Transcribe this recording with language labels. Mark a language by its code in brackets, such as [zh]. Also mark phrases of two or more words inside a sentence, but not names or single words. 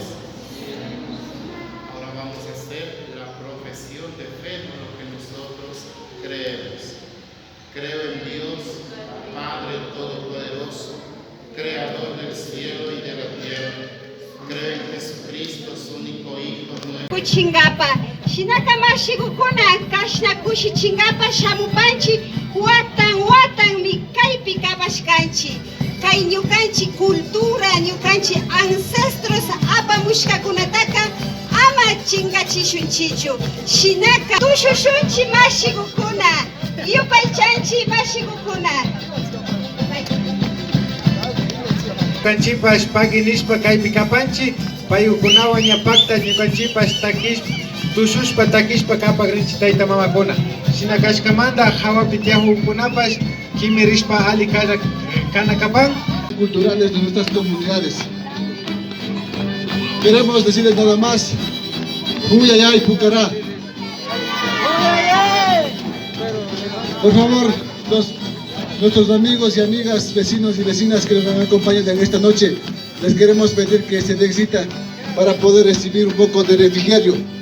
[es] Ahora vamos a hacer la profesión de fe en lo que nosotros creemos. Creo en Dios, Padre Todopoderoso, Creador del cielo y de la tierra. Creo en Jesucristo, su único Hijo nuestro. [qu] Kuchingapa, shinaka mashigukuna, kashna kushi chingapa shamupanchi, watan mi kaipi kabashkanchi. Kay ñukanchi cultura, ñukanchi ancestros apamushka kunataka ama chingachishunchichu. Shinaka tushushunchi mashigukuna, yupaychanchi mashigukuna. Ñukanchipas paginishpa kaypi kapanchik, payukunawan ñapakta ñukanchipas takish, tushushpa takishpa kapak rinchi tayta mamakuna. Shina kashkamanta hawapi tiyahukunapas kimirishpa ali kana kapan. [es] Culturales de nuestras comunidades. Queremos decirles nada más, Huyayay Pucará. Por favor, nuestros amigos y amigas, vecinos y vecinas que nos acompañan en esta noche, les queremos pedir que se den cita para poder recibir un poco de refrigerio.